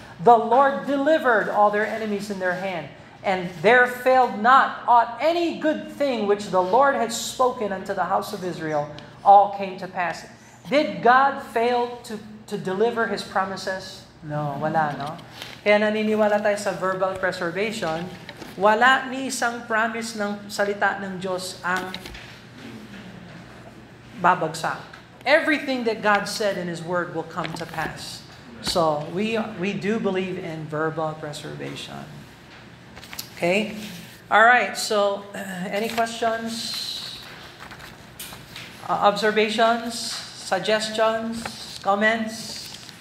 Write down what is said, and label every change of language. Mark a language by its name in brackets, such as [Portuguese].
[English] The Lord delivered all their enemies in their hand, and there failed not aught any good thing which the Lord had spoken unto the house of Israel. All came to pass. Did God fail to deliver His promises? [Filipino] No, wala, no? Kaya naniniwala tayo sa verbal preservation. Wala ni isang promise ng salita ng Diyos ang babagsak. [English] Everything that God said in His Word will come to pass. So, we do believe in verbal preservation. Okay? All right, so any questions? Observations, suggestions, comments?